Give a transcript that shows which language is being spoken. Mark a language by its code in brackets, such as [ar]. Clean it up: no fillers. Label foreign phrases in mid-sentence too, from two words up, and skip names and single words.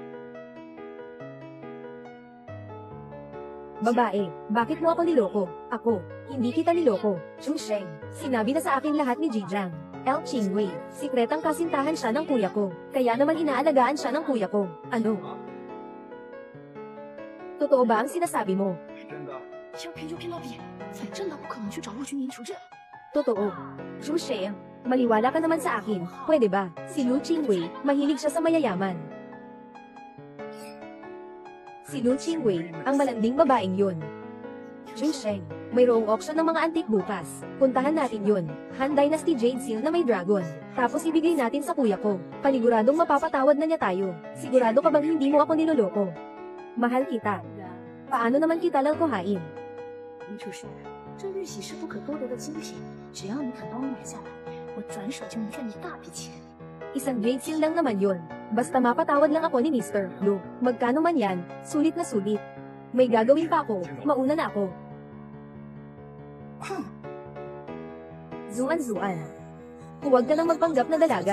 [tl] Babae, bakit mo ako niloko? Ako, hindi kita niloko. Chusheng, sinabi na sa akin lahat ni Jijiang. El Qingwei, sikretang kasintahan siya ng kuya ko. Kaya naman inaalagaan siya ng kuya ko. Ano? Totoo ba ang sinasabi mo? [zh] 要骗就骗到底，反正他不可能去找陆军营求证。 [tl] Totoo. Chusheng, maniwala ka naman sa akin, pwede ba? Si Lu Qingwei, mahilig siya sa mayayaman. Si Lu Qingwei, ang malanding babaeng yun. Chusheng, mayroong auction ng mga antik bukas. Puntahan natin yun. Han Dynasty Jade Seal na may dragon. Tapos ibigay natin sa kuya ko. Paniguradong mapapatawad na niya tayo. Sigurado ka bang hindi mo ako niloloko? Mahal kita. Paano naman kita lalkuhain? [zh] 林楚生，这玉玺是不可多得的精品，只要你肯帮我买下来，我转手就能赚一大笔钱。 [tl] Isang Jade Seal lang naman yun. Basta mapatawad lang ako ni Mr. Lu. Magkano man yan, sulit na sulit. May gagawin pa ako, mauna na ako. Zuan. Huwag ka nang magpanggap na dalaga.